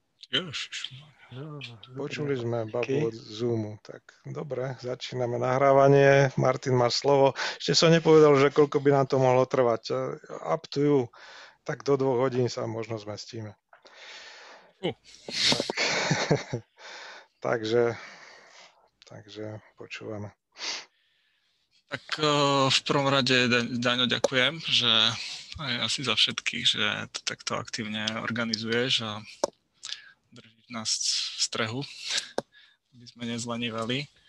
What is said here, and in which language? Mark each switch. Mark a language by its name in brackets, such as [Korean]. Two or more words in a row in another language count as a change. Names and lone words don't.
[Slovak] Počuli sme babu od Zoomu. Tak dobre, začíname nahrávanie. Martin, máš slovo. Ešte som nepovedal, že koľko by nám to mohlo trvať. [English] Up to you. [Slovak] Tak do 2 hodín sa možno zmestíme. Tak. takže počúvame. Tak v prvom rade, Daňo, ďakujem, že aj asi za všetkých, že to takto aktívne organizuješ a držíš nás v strehu, aby sme nezlenívali.